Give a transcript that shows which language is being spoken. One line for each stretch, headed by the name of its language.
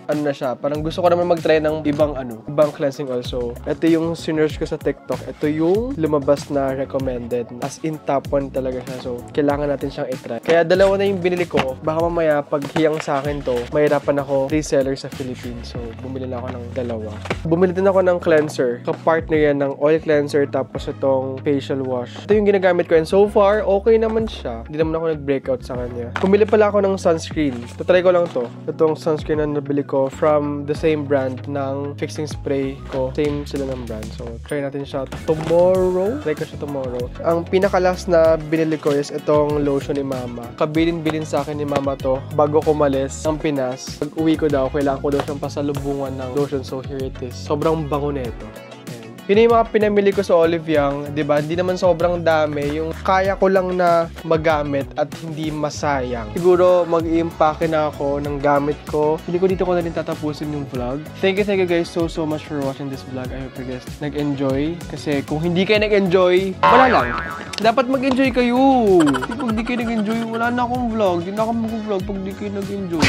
Filipino: Ano na siya, parang gusto ko naman mag-try ng ibang cleansing also. Ito yung sinerge ko sa TikTok. Ito yung lumabas na recommended. As in top 1 talaga siya. So, kailangan natin siyang i-try. Kaya dalawa na yung binili ko. Baka mamaya pag hiyang sa akin to, mahirapan ako reseller sa Philippines. So, bumili na ako ng dalawa. Bumili din ako ng cleanser. Kapartner yan ng oil cleanser tapos itong facial wash. Ito yung ginagamit ko and so far, okay naman siya. Hindi naman ako nag-breakout sa kanya. Bumili pala ako ng sunscreen. Tatry ko lang to. Itong sunscreen na nabili ko from the same brand ng fixing spray ko. Same sila ng brand. So, try natin siya tomorrow. Try ko siya tomorrow. Ang pinaka-last na binili ko is itong lotion ni Mama. Kabilin-bilin sa akin ni Mama to bago ko umalis ng Pinas. Pag uwi ko daw, kailangan ko daw siyang pasalubungan ng lotion. So, here it is. Sobrang bango nito. Yun yung mga pinamili ko sa Olive Young, di ba? Hindi naman sobrang dami. Yung kaya ko lang na magamit at hindi masayang. Siguro mag-i-impake na ako ng gamit ko. Hindi ko dito ko na rin tatapusin yung vlog.
English: Thank you guys so much for watching this vlog. I hope you guys nag-enjoy.
Filipino: Kasi kung hindi kayo nag-enjoy, wala lang. Dapat mag-enjoy kayo. Pag di kayo nag-enjoy, wala na akong vlog. Hindi na ako mag-vlog pag di kayo nag-enjoy.